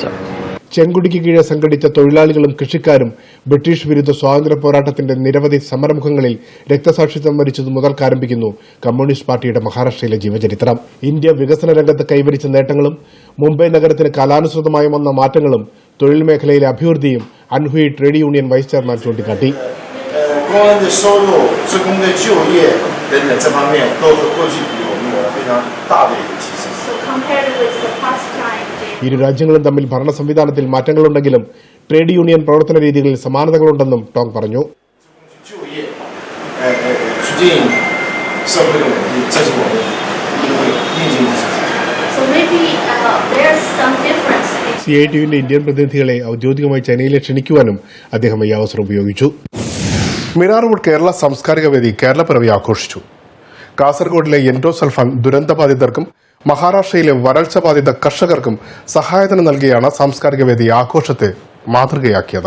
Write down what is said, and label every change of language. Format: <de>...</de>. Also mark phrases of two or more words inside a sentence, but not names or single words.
<ml>ചെങ്കുടിക്ക് കീഴെ സംഘടിച്ച തൊഴിലാളികളും കൃഷിക്കാരും ബ്രിട്ടീഷ് വിരുദ്ധ സ്വാതന്ത്ര്യ പോരാട്ടത്തിന്റെ നിരവധി സമരമുഖങ്ങളിൽ രക്തസാക്ഷിത്വം വരിച്ചതു മുതൽക്കാരംഭിക്കുന്നു കമ്മ്യൂണിസ്റ്റ് പാർട്ടിയുടെ മഹാരാഷ്ട്രയിലെ ജീവചരിത്രം. ഇന്ത്യ വികസന രംഗത്ത് കൈവരിച്ച നേട്ടങ്ങളും മുംബൈ നഗരത്തിന് കാലാനുസൃതമായി വന്ന മാറ്റങ്ങളും തൊഴിൽ മേഖലയിലെ അഭിവൃദ്ധിയും അൻഹുയി</ml> <en>trade union vice chairman</en> <ml>ചൂണ്ടിക്കാട്ടി.</ml> <zh>工人的收入、职工的就业等等这方面，都和过去比，我们有了非常大的一个提升。</zh> <ml>ഇരു രാജ്യങ്ങളും തമ്മിൽ ഭരണ സംവിധാനത്തിൽ മാറ്റങ്ങളുണ്ടെങ്കിലും</ml> <en>trade union</en> <ml>പ്രവർത്തന രീതികളിൽ സമാനതകളുണ്ടെന്നും ടോങ് പറഞ്ഞു.</ml> <zh>就业，促进社会的稳定，这是我们应尽的事情。</zh> <ml>CITയുവിന്റെ ഇന്ത്യൻ പ്രതിനിധികളെ ഔദ്യോഗികമായി ചൈനയിലെ ക്ഷണിക്കുവാനും അദ്ദേഹം ഈ അവസരം ഉപയോഗിച്ചു. മിറാർ റോഡ് കേരള സാംസ്കാരിക വേദി കേരളപ്പിറവി ആഘോഷിച്ചു. കാസർഗോഡിലെ എൻഡോസൾഫാൻ ദുരന്തബാധിതർക്കും മഹാരാഷ്ട്രയിലെ വരൾച്ച ബാധിത കർഷകർക്കും സഹായധനം നൽകിയാണ് സാംസ്കാരിക വേദി ആഘോഷത്തെ മാതൃകയാക്കിയത്.</ml>